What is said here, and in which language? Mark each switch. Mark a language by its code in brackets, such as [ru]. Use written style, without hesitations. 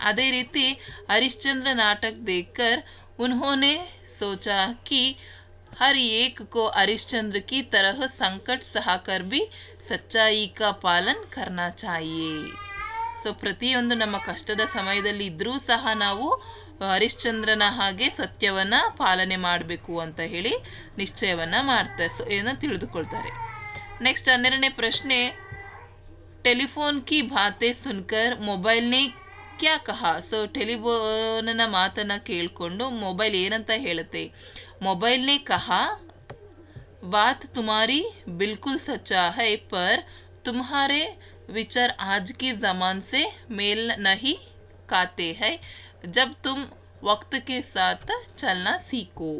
[kn] ಅದೇ ರೀತಿ ಹರಿಶ್ಚಂದ್ರ ನಾಟಕ [hi] ದೇಖ್ಕರ್ उन्होंने सोचा कि हर एक को हरिश्चंद्र की तरह संकट सहकर भी सच्चाई का पालन करना चाहिए. [kn] ಸೊ ಪ್ರತಿಯೊಂದು ನಮ್ಮ ಕಷ್ಟದ ಸಮಯದಲ್ಲಿ ಇದ್ರೂ ಸಹ ನಾವು ಹರಿಶ್ಚಂದ್ರನ ಹಾಗೆ ಸತ್ಯವನ್ನು ಪಾಲನೆ ಮಾಡಬೇಕು ಅಂತ ಹೇಳಿ ನಿಶ್ಚಯವನ್ನು ಮಾಡ್ತಾರೆ. ಸೊ ಏನೋ ತಿಳಿದುಕೊಳ್ತಾರೆ. ನೆಕ್ಸ್ಟ್ 12ನೇ ಪ್ರಶ್ನೆ, [hi] ಟೆಲಿಫೋನ್ ಕಿ ಬಾತೆ ಸುನ್ಕರ್ ಮೊಬೈಲ್ನೇ ಕ್ಯಾ ಕಹಾ. [kn] ಸೊ ಟೆಲಿಫೋನ್ನ ಮಾತನ್ನು ಕೇಳಿಕೊಂಡು ಮೊಬೈಲ್ ಏನಂತ ಹೇಳುತ್ತೆ, [hi] ಮೊಬೈಲ್ನೇ ಕಹಾ बात तुम्हारी बिल्कुल सच्चा है पर तुम्हारे विचार आज की ज़मान से मेल नहीं खाते हैं जब तुम वक्त के साथ चलना सीखो.